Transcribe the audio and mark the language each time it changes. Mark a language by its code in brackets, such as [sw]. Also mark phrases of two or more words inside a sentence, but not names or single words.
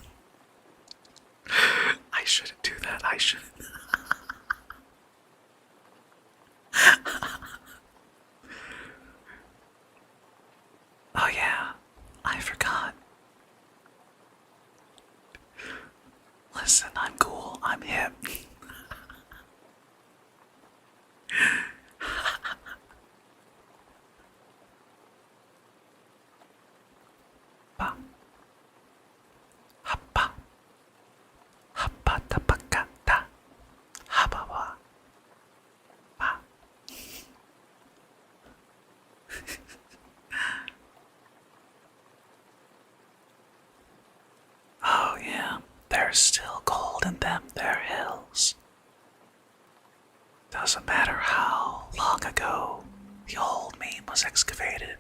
[en] I shouldn't do that. I shouldn't. Oh yeah, I forgot. Listen, I'm cool. I'm hip. Ba. Hapa. Hapa tapakata. Habawa. Ba. Oh yeah, there's still gold in them there hills. Doesn't matter how long ago the old meme was excavated.